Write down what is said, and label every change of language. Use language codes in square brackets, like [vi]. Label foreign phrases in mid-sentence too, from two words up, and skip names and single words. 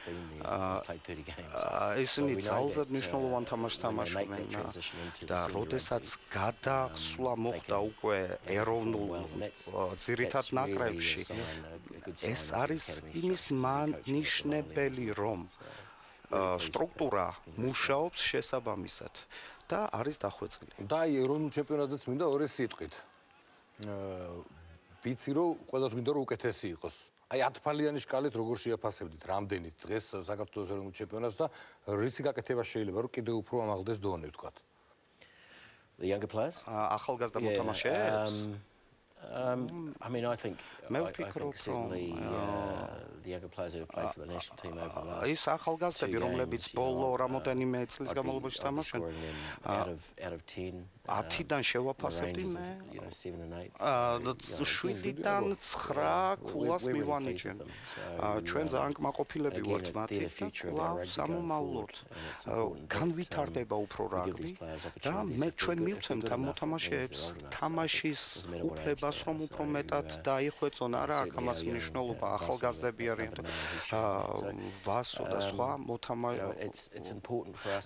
[ka] ისინი ძალზედ მნიშვნელოვან თამაშს თამაშობენ და როდესაც გადასვლა მოხდა უკვე ეროვნულ ძირითად ნაკრებში ეს არის იმის მანიშნებელი რომ სტრუქტურა მუშაობს შესაბამისად და არის დახვეწილი. და ეროვნულ ჩემპიონატზეც მინდა ორი სიტყვით. ვიცი რომ ყველას მინდა რომ უკეთესი იყოს. აი 10 ფალიანი შკალით როგორ შეაფასებდით რამდენით დღეს საქართველოს ეროვნულ ჩემპიონატს და რისი გაკეთება შეიძლება რომ კიდევ უფრო ამაღლდეს დონე ვთქვათ. [en] The younger players? [ka] ახალგაზრდა მოთამაშეებს? [en] I mean, I think certainly the younger players who have played for the national team over the last [ka] ის ახალგაზრდები, რომლებიც ბოლო რამოდენიმე წლის განმავლობაში თამაშობენ, [en] out of 10 [ka] 10-დან შევაფასებდი მე. [en] 7 and 8. [ka] 7-დან 9 ქულას მივანიჭენ. ჩვენ ძალიან კმაყოფილები ვართ მათი სამომავლოდ. განვითარდება უფრო რაგბი და ჩვენ მივცემთ ამ მოთამაშეებს თამაშის უფლებას რომ უფრო მეტად დაიხვეწონ, არა აქ ამას მნიშვნელობა ახალგაზრდები არიან ვასო და სხვა მოთამაშეები.